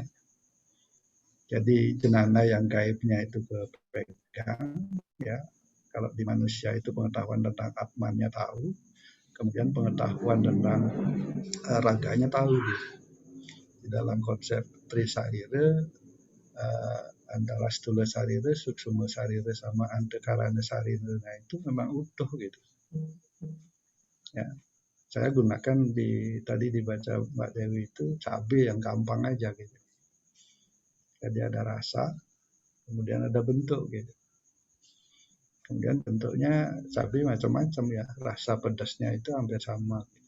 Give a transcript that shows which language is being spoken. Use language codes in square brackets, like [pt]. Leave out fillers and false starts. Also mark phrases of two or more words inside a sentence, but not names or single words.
[id] Jadi jenana yang gaibnya itu kepegang ya, kalau di manusia itu pengetahuan tentang atmannya tahu, kemudian pengetahuan tentang raganya tahu gitu. Di dalam konsep Trisarira, antara stula sarira, suksuma sarira sama antakarana sarira, nah itu memang utuh gitu ya. Saya gunakan tadi dibaca Mbak Dewi itu cabai yang gampang aja gitu. Jadi ada rasa, kemudian ada bentuk gitu. Kemudian bentuknya cabai macam-macam ya, rasa pedasnya itu hampir sama gitu.